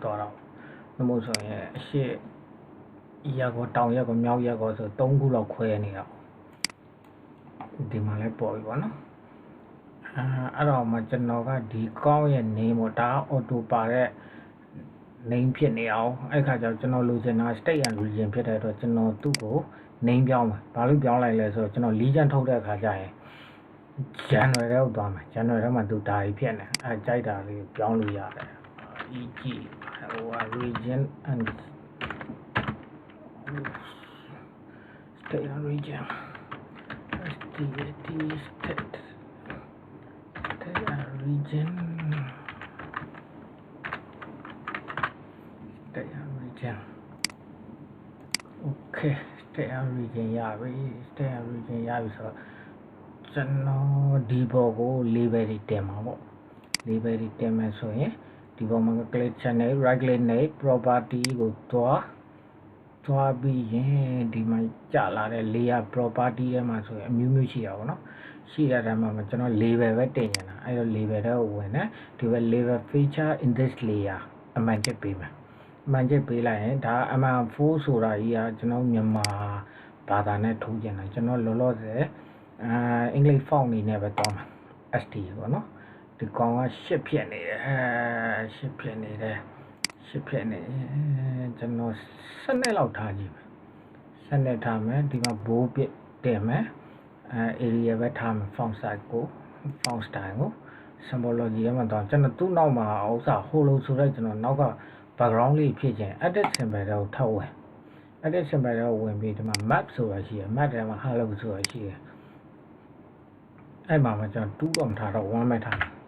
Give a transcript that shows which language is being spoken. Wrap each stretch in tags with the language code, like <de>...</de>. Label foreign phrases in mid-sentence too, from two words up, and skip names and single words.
<my>သွားတော့နှမို့ဆိုရင်အရှိရက်ကောတောင်ရက်ကောမြောက်ရက်ကောဆို3ခုလောက်ခွဲနေတော့ဒီမှာ လည်းပေါ်ပြီပေါ့နော်အဲ့တော့မှကျွန်တော်ကဒီကောင်းရဲ့ name ပေါ့ဒါ auto ပါတဲ့ name ဖြစ်နေအောင်အဲ့ခါကျတော့ကျွန်တော်လိုချင်တာ</my> <en>state and region</en> <my>ဖြစ်တဲ့အတွက်ကျွန်တော်သူ့ကို name ပြောင်းမယ်ဘာလို့ပြောင်းလိုက်လဲဆိုတော့ကျွန်တော် region ထုတ်တဲ့အခါကျရင် January ကိုသွားမယ် January ထဲမှာသူဒါကြီးဖြစ်နေကြိုက်တာလေးပြောင်းလို့ရတယ်</my> <en>EG region and state and region state and region okay state and region ရပြီ state and region</en> <my>ရပြီဆိုတော့ကျွန်တော်ဒီဘောကို label တွေတင်မှာပေါ့ label တွေတင်မယ်ဆိုရင်ဒီဘောမှာ</my> <en>click channel right click</en> <my>နဲ့ property ကိုသွားပြီးရင်ဒီမှာ ကြာလာတဲ့</my> <en>layer property</en> <my>ထဲမှာဆိုရင်အမျိုးမျိုးရှိတာပေါ့နော်ရှိတဲ့ထဲမှာကျွန်တော် label ပဲတင်နေတာအဲ့တော့ label တော့ဝင်တယ်ဒီဘက်</my> <en>label feature in this layer</en> <my>အမှန်ချက်ပေးမယ်အမှန်ချက်ပေးလိုက်ရင်ဒါ M4 ဆိုတာကြီးက ကျွန်တော်မြန်မာဘာသာနဲ့ထိုးကျင်တယ်ကျွန်တော်လောလောဆယ်အင်္ဂလိပ် font နေနဲ့ပဲတောင်းမှာ ST ပေါ့နော်ဒီကောင်က 8ဖြစ်နေတယ်8ဖြစ်နေတယ်8ဖြစ်နေကျွန်တော်7လောက်ထားကြည့်မယ်7ထားမယ်ဒီမှာ bold ပြတင်မယ်area ပဲထားမယ်</my> <en>font size</en> <my>ကို</my> <en>font style</en> <my>ကို symbology ထဲမှာတော့ကျွန်တော်သူ့နောက်မှာဥစ္စာ holo ဆိုတော့ကျွန်တော်နောက်က background လေးဖြစ်ခြင်း</my> <en>edit symbol</en> <my>တော့ထောက်ဝင်</my> <en>edit symbol</en> <my>တော့ဝင်ပြီးဒီမှာ map ဆိုတာရှိရ map ထဲမှာ hello ဆိုတာရှိရအဲ့မှာကျွန်တော်2တော့မထားတော့1ပဲထား</my>